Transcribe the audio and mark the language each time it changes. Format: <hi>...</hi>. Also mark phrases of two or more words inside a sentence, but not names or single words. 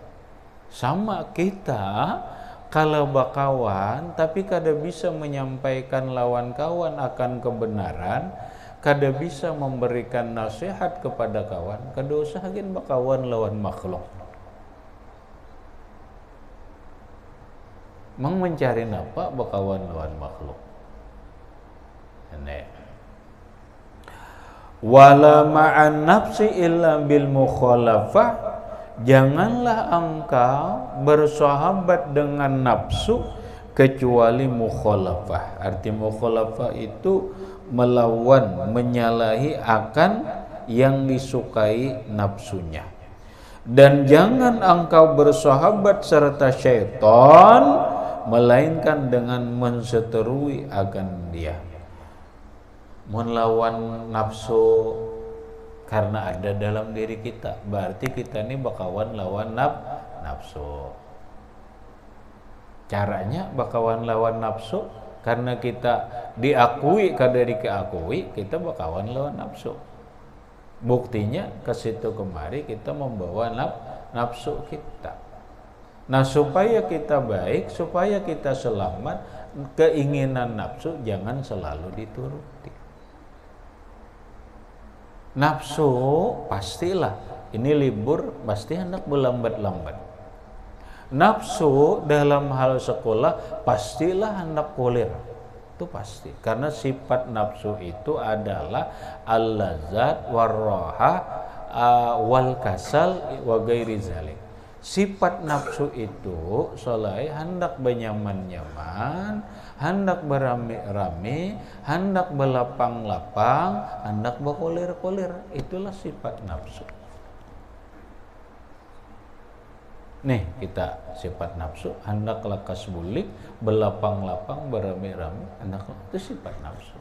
<bjn>Sama kita kalau bakawan tapi kada bisa menyampaikan lawan kawan akan kebenaran, kada bisa memberikan nasihat kepada kawan, kada usah gin bakawan lawan makhluk. Mang mencari napa bakawan lawan makhluk. Ini</bjn> <ar>ولا مع النفس إلا بالمخالفة,</ar> <bjn>janganlah engkau bersahabat dengan nafsu kecuali mukhalafah. Arti mukhalafah itu melawan, menyalahi akan yang disukai nafsunya. Dan jangan engkau bersahabat serta syaitan melainkan dengan menseterui akan dia. Melawan nafsu karena ada dalam diri kita, berarti kita ini bakawan lawan nafsu. Caranya bakawan lawan nafsu karena kita diakui kadari keakui, kita bakawan lawan nafsu. Buktinya ke situ kemari kita membawa nafsu kita. Nah, supaya kita baik, supaya kita selamat, keinginan nafsu jangan selalu dituruti. Nafsu pastilah ini libur pasti hendak berlambat-lambat. Nafsu dalam hal sekolah pastilah hendak kuliah. Itu pasti, karena sifat nafsu itu adalah</bjn> <ar>اللذة والراحة والكسل وغير ذلك.</ar> <bjn>Sifat nafsu itu solai hendak benyaman-nyaman, hendak berame-rame, hendak berlapang-lapang, hendak berkulir-kulir. Itulah sifat nafsu. Nih kita sifat nafsu, hendak lakas bulik, berlapang-lapang, berame-rame, hendak itu sifat nafsu.</bjn>